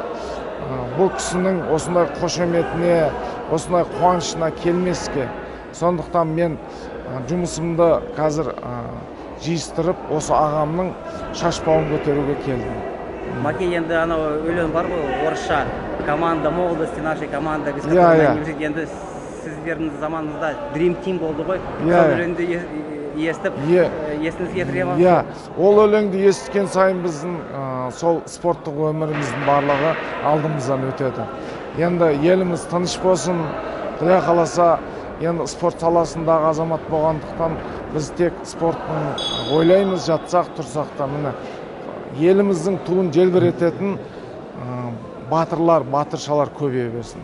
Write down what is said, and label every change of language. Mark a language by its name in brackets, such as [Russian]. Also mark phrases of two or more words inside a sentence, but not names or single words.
[Kazakh] Бұл кісінің осындай қошеметіне, осындай қуанышына келмеске. Сондықтан мен жұмысымды қазір жиыстырып, осы ағамның шашбауын көтеруге келдім. Маке, енді анау өлең бар ғой, орысша [Russian] команда молодости, нашей команда, без которой [Kazakh] енді сіздердің заманыңызда [English] Dream Team [Kazakh] болды ғой. Сол өлеңді естіп, есіңізге келтіре ма? Ол өлеңді естіген сайын біздің сол спорттық өміріміздің барлығы алдымыздан өтеді. Енді еліміз тыныш болсын, Құдай қаласа, енді спорт саласындағы азамат болғандықтан біз тек спорттың ойлаймыз, жатсақ, тұрсақ та, міне еліміздің туын желбірететін батырлар, батыршалар көбейе берсін.